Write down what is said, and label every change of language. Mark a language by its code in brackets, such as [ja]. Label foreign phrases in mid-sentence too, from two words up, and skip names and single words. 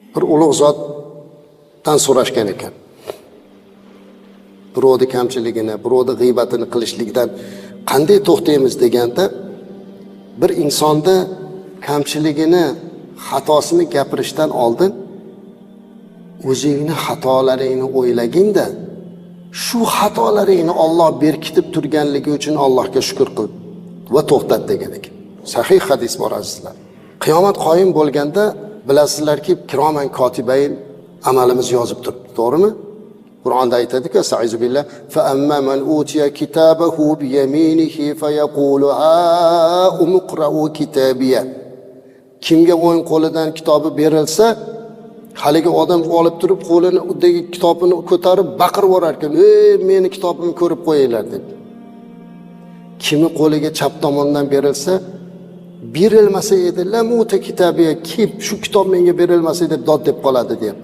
[uz] ulug' zotdan so'rashgan ekan. Birovni kamchiligini, birovni g'iybatini qilishlikdan qanday to'xtaymiz deganda, bir insonda kamchiligini, xatosini gapirishdan oldin o'zingni xatolaringni o'ylaginda, shu xatolaringni Alloh berkitib turganligi uchun Allohga shukr qil va to'xtat degan ekan. Sahih hadis bor azizlar. Qiyomat qoyim bo'lganda bilasizlarki, [ar] كراما كاتبين [uz] amalimiz yozib turibdi, to'g'rimi? Qur'onda aytadi-ku, [ar] أستعيذ بالله فأما من أوتي كتابه بيمينه فيقول هاؤم اقرءوا كتابيه. [uz] Kimga o'ng qo'lidan kitobi berilsa, haligi odam olib turib qo'lidagi kitobini ko'tarib baqirib yurar ekan, "Ey, meni kitobimni ko'rib qo'yinglar" deb. Kimi qo'liga chap tomondan berilsa, berilmasa edi, [ar] لم أوت كتابيه, [uz] kim shu kitob menga berilmasa deb dod deb qoladi, deyapti.